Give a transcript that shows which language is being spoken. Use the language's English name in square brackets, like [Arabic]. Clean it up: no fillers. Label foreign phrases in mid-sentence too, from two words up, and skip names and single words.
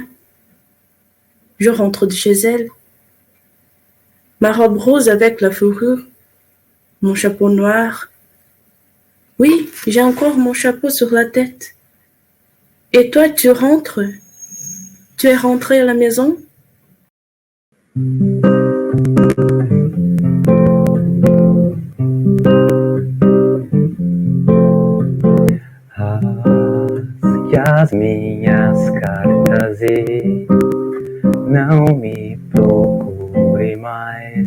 [French] Je rentre de chez elle. Ma robe rose avec la fourrure, mon chapeau noir. Oui, j'ai encore mon chapeau sur la tête. Et toi, tu rentres? Tu es rentrée à la maison? [Portuguese] Rasgue as minhas cartas e não me procure mais.